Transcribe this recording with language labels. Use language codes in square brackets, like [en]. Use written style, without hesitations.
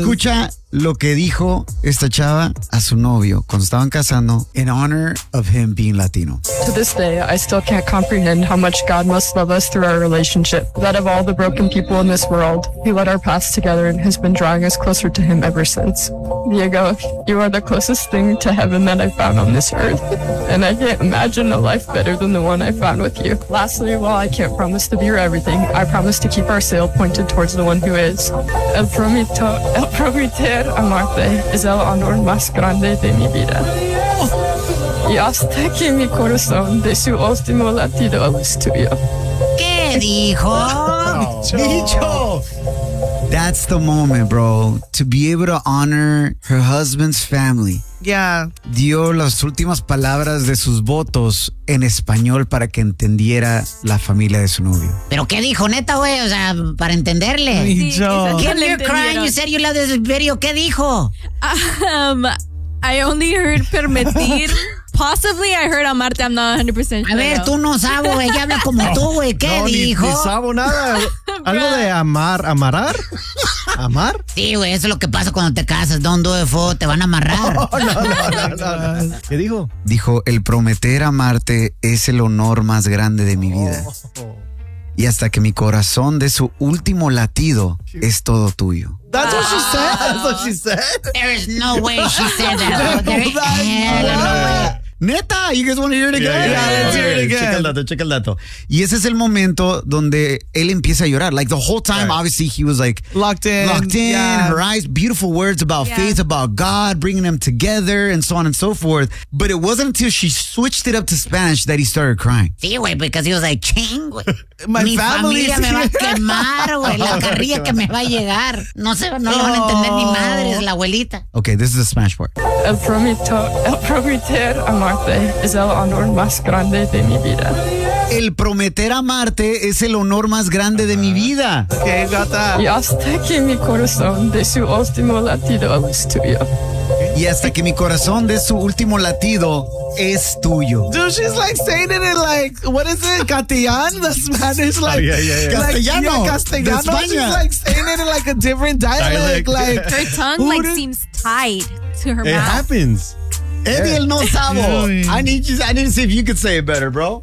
[es] Escucha lo que dijo esta chava a su novio cuando estaban casando [en] in honor of him being Latino. To this day, I still can't comprehend how much God must love us through our relationship. That of all the broken people in this world, he led our paths together and has been drawing us closer to him ever since. Diego, you are the closest thing to heaven that I've found on this earth. And I can't imagine a life better than the one I found with you. Lastly, while I can't promise to be your everything, I promise to keep our sail pointed towards the one who is. [es] El prometo amarte es el honor más grande de mi vida. Y hasta que mi corazón de su último latido a luz tuyo. ¿Qué dijo? ¡Dicho! [en] That's the moment, bro, to be able to honor her husband's family. Yeah. [es] Dio las últimas palabras de sus votos en español para que entendiera la familia de su novio. ¿Pero qué dijo, neta, güey? O sea, para entenderle. Sí, [en] give me a cry, you said you love this video. [es] ¿Qué dijo? [en] I only heard permitir. Possibly I heard amarte, I'm not 100% sure. [es] A ver, tú no sabes, güey. Ya habla como tú, güey. ¿Qué dijo? No sabo nada. ¿Algo de amar, amarar? ¿Amar? Sí, güey, eso es lo que pasa cuando te casas. [en] Don't do it, [es] fo, te van a amarrar. No. ¿Qué dijo? Dijo, el prometer amarte es el honor más grande de mi vida. Y hasta que mi corazón dé su último latido, es todo tuyo. [en] That's what she said. That's what she said. There is no way she said that. Neta, you guys want to hear it again? Yeah, let's hear it again. [es] Check el dato, check el dato. Y ese es el momento donde él empieza a llorar. [en] Like the whole time, obviously, he was like locked in, her eyes, beautiful words about faith, about God, bringing them together, and so on and so forth. But it wasn't until she switched it up to Spanish that he started crying. [es] Sí, güey, [en] because he was like, ching, güey. [es] Mi familia me va a quemar, güey. La carrilla que me va a llegar. No lo van a entender ni madre, la abuelita. [en] Okay, this is the Spanish part. [es] El prometer amarte es el honor más grande de mi vida. El prometer amarte es el honor más grande de mi vida. [en] Okay, got that. [es] Y hasta que mi corazón de su último latido es tuyo. Y hasta que mi corazón de su último latido es tuyo. [en] Dude, she's like saying it in like, what is it? Castellano, the Spanish, like. [es] Castellano. [en] Like, Castellano. [es] De España. [en] She's like saying it in like a different dialect. Like, her tongue like seems tied to her mouth. It happens. [es] Eviel no sabo. [en] I need to see if you could say it better, bro.